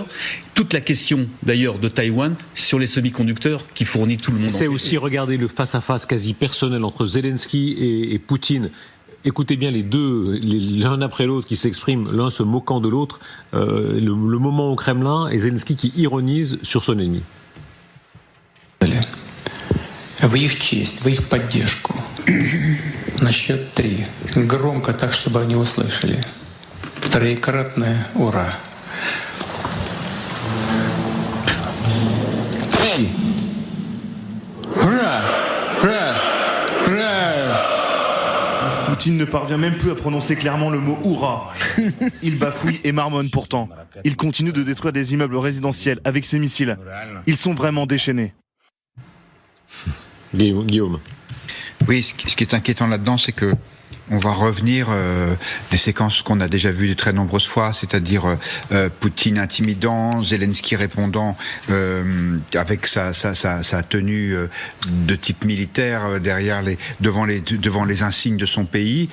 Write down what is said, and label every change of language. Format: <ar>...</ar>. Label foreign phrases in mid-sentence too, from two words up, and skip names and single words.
<fr>Toute la question d'ailleurs de Taïwan sur les semi-conducteurs qui fournit tout le monde. C'est aussi regarder le face-à-face quasi personnel entre Zelensky et Poutine. Écoutez bien les deux, l'un après l'autre qui s'expriment, l'un se moquant de l'autre, le moment au Kremlin et Zelensky qui ironise sur son ennemi.</fr> <ru>В их честь, в их поддержку. На счет 3. Громко, так, чтобы они услышали. Троекратное «Ура». 3. Ура! Ура! Ура!</ru> <fr>Poutine ne parvient même plus à prononcer clairement le mot « Hurrah ». Il bafouille et marmonne pourtant. Il continue de détruire des immeubles résidentiels avec ses missiles. Ils sont vraiment déchaînés. Guillaume. Oui, ce qui est inquiétant là-dedans, c'est que on va revenir des séquences qu'on a déjà vues de très nombreuses fois, c'est-à-dire Poutine intimidant, Zelensky répondant avec sa tenue de type militaire devant les insignes de son pays.</fr>